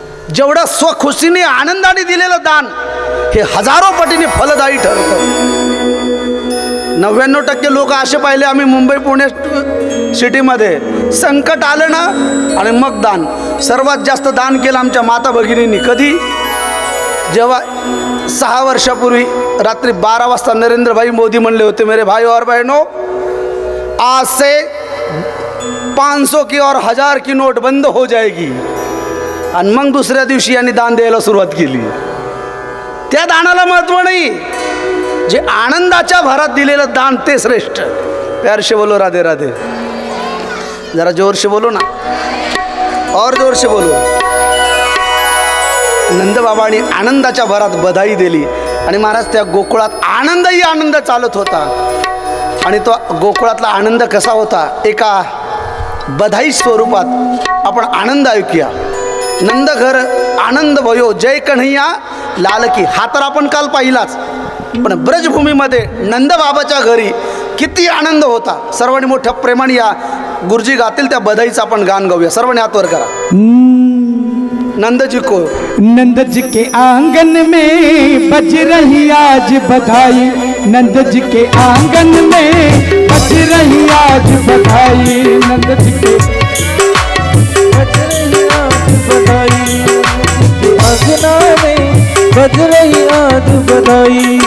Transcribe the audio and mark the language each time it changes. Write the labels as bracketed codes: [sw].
[mr] जेवढं स्वखुशीने आनंदाने दिलेलं दान हे हजारो पटीने फलदायी ठरतं. 99% लोक असे पाहिले आम्ही मुंबई पुणे सिटीमध्ये, संकट आलं ना आणि मग दान. सर्वात जास्त दान केलं आमच्या माता भगिनींनी. कधी? जेव्हा 6 वर्षापूर्वी रात्री 12 वाजता नरेंद्र मोदी म्हणले होते, [hi] मेरे भाई और बहनों, आज से 500 की और 1000 की नोट बंद हो जाएगी. [mr] आणि मग दुसऱ्या दिवशी यांनी दान द्यायला सुरुवात केली. त्या दानाला महत्त्व नाही, जे आनंदाच्या भरात दिलेलं दान ते श्रेष्ठ. [hi] प्यार से बोलो राधे राधे. जरा जोर से बोलो ना, और जोर से बोलो. [mr] नंदबाबांनी आनंदाच्या भरात बधाई दिली आणि महाराज त्या गोकुळात आनंदही आनंद चालत होता. आणि तो गोकुळातला आनंद कसा होता, एका बधाई स्वरूपात आपण आनंद ऐकूया. [hi] नंद घर आनंद भयो जय कन्हैया लाल की. [mr] हा तर आपण काल पाहिलाच, पण ब्रजभूमीमध्ये नंदबाबाच्या घरी किती आनंद होता. सर्वांनी मोठ्या प्रेमाने या गुरुजी गातील त्या बधाईचं आपण गान गाऊया. सर्वांनी हात वर करा. [hi] नंद जी को, नंद जी के आंगन में बज रही आज बधाई, नंद जी के आंगन में बज रही आज बधाई, नंद जी के बज रही आज बधाई, अंगना में बज रही आज बधाई,